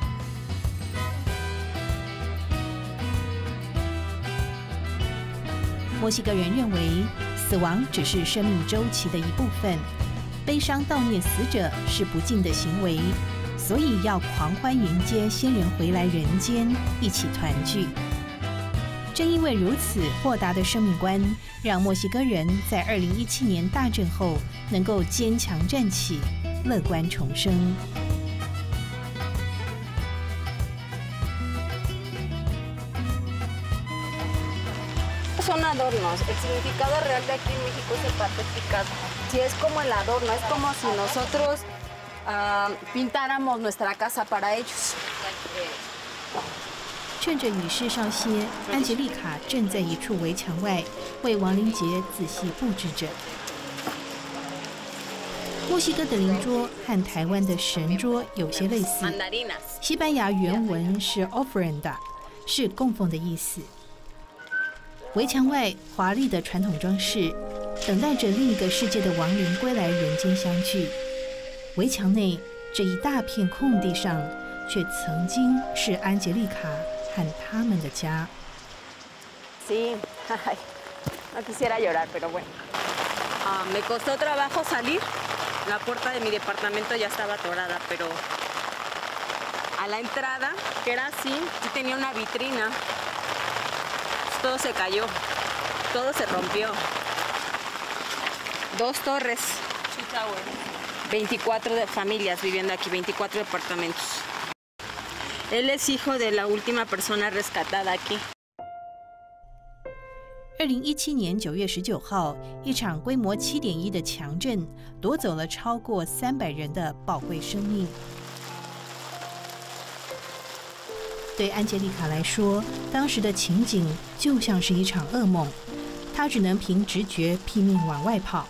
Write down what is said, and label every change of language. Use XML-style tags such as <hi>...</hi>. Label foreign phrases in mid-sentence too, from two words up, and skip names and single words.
<zh>墨西哥人认为，死亡只是生命周期的一部分，悲伤悼念死者是不敬的行为，所以要狂欢迎接先人回来人间，一起团聚。正因为如此豁达的生命观，让墨西哥人在2017年大震后能够坚强站起，乐观重生。</zh> <es>Son adornos. El significado real de aquí en México es el papel picado. Sí, es como el adorno, es como si nosotros pintáramos nuestra casa para ellos.</es> <zh>趁着雨势稍歇，安吉丽卡正在一处围墙外为亡灵节仔细布置着。墨西哥的灵桌和台湾的神桌有些类似，西班牙原文是 ofrenda， 是供奉的意思。围墙外华丽的传统装饰，等待着另一个世界的亡灵归来人间相聚。围墙内这一大片空地上，却曾经是安吉丽卡和他们的家。</zh> <es>Sí, no quisiera llorar, pero bueno. Me costó trabajo salir. La puerta de mi departamento ya estaba atorada, pero a la entrada, que era así, sí tenía una vitrina. Todo se cayó, todo se rompió. 2 torres, 24 de familias viviendo aquí, 24 departamentos. Él es hijo de la última persona rescatada aquí.</es> <zh>2017 年9月19号，一场规模7.1的强震夺走了超过300人的宝贵生命。对安吉丽卡来说，当时的情景就像是一场噩梦，她只能凭直觉拼命往外跑。</zh>